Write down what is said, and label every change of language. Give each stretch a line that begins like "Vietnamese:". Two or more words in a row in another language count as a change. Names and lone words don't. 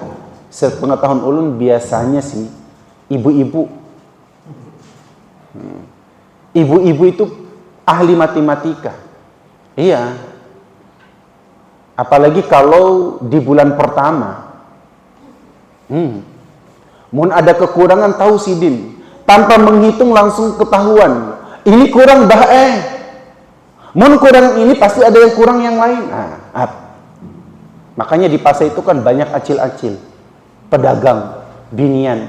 Indonesian: Sepengetahuan ulun biasanya sih ibu-ibu. Ibu-ibu itu ahli matematika. Iya. Apalagi kalau di bulan pertama.
Banjar: Mun ada kekurangan tahu sidin.
Indonesian: Tanpa menghitung langsung ketahuan. Ini kurang mun kurang ini pasti ada yang kurang yang lain. Makanya di pasar itu kan banyak acil-acil. Pedagang, binian.